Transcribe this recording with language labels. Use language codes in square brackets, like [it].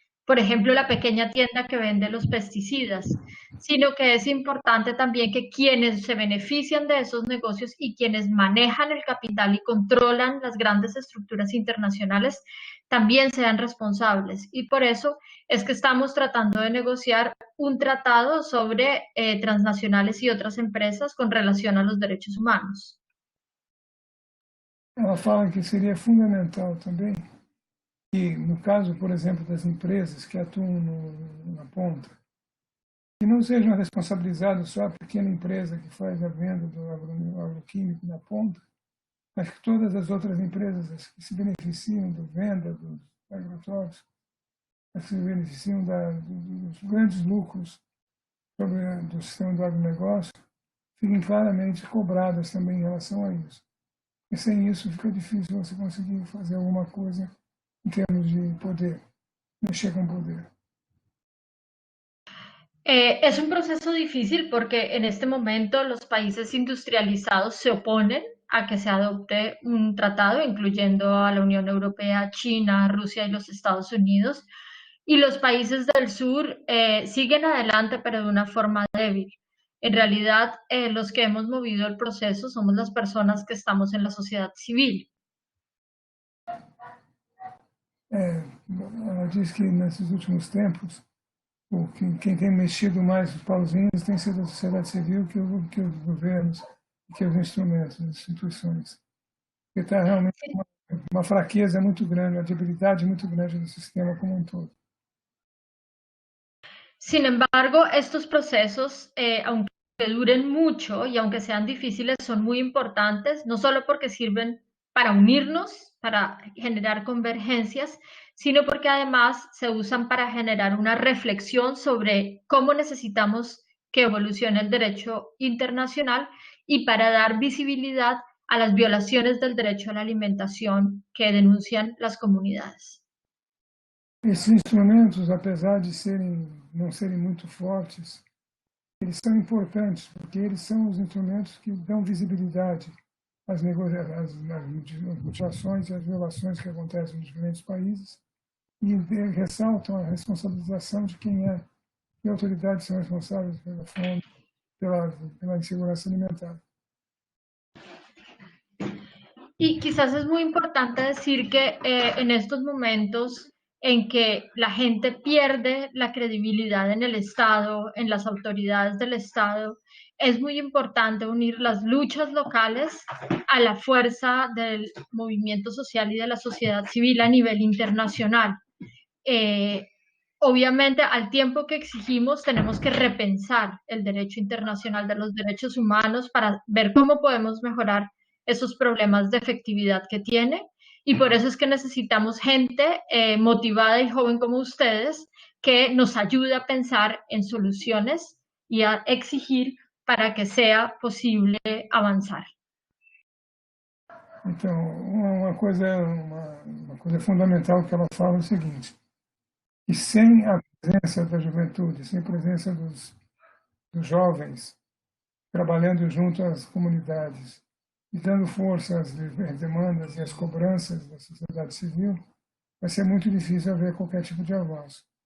[es] por ejemplo, la pequeña tienda que vende los pesticidas, sino que es importante también que quienes se benefician de esos negocios y quienes manejan el capital y controlan las grandes estructuras internacionales también sean responsables. Y por eso es que estamos tratando de negociar un tratado sobre transnacionales y otras empresas con relación a los derechos humanos. [pt] Ela fala que seria fundamental também que, no caso, por exemplo, das empresas que atuam na ponta, que não sejam responsabilizadas só a pequena empresa que faz a venda do agroquímico na ponta, mas que todas as outras empresas que se beneficiam da venda dos agrotóxicos, que se beneficiam dos grandes lucros do sistema do agronegócio, fiquem claramente cobradas também em relação a isso. E sem isso fica difícil você conseguir fazer alguma coisa em termos de poder, mexer com poder. [es] Es un proceso difícil porque en este momento los países industrializados se oponen a que se adopte un tratado, incluyendo a la Unión Europea, China, Rusia y los Estados Unidos. Y los países del sur siguen adelante, pero de una forma débil. En realidad, los que hemos movido el proceso somos las personas que estamos en la sociedad civil. [pt] Ela diz que nesses últimos tempos, quem tem mexido mais os pauzinhos tem sido a sociedade civil que os governos, que os instrumentos, as instituições. Porque está realmente uma fraqueza muito grande, uma debilidade muito grande do sistema como um todo. [es] Sin embargo, estos procesos, aunque duren mucho y aunque sean difíciles, son muy importantes, no solo porque sirven para unirnos, para generar convergencias, sino porque además se usan para generar una reflexión sobre cómo necesitamos que evolucione el derecho internacional y para dar visibilidad a las violaciones del derecho a la alimentación que denuncian las comunidades. [pt] Esses instrumentos, apesar de não serem muito fortes, eles são importantes, porque eles são os instrumentos que dão visibilidade às negociações e às violações que acontecem nos diferentes países e ressaltam a responsabilização de quem é, que autoridades são responsáveis pela fome, pela insegurança alimentar. [es] Y quizás es muy importante decir que en estos momentos en que la gente pierde la credibilidad en el Estado, en las autoridades del Estado, es muy importante unir las luchas locales a la fuerza del movimiento social y de la sociedad civil a nivel internacional. Eh, Obviamente, al tiempo que exigimos, tenemos que repensar el derecho internacional de los derechos humanos para ver cómo podemos mejorar esos problemas de efectividad que tiene. Y por eso es que necesitamos gente motivada y joven como ustedes que nos ayude a pensar en soluciones y a exigir para que sea posible avanzar. [pt] Então, uma coisa fundamental que ela fala é o seguinte, que sem a presença da juventude, sem a presença dos jovens, trabalhando junto às comunidades e dando força às demandas e às cobranças da sociedade civil, vai ser muito difícil haver qualquer tipo de avanço.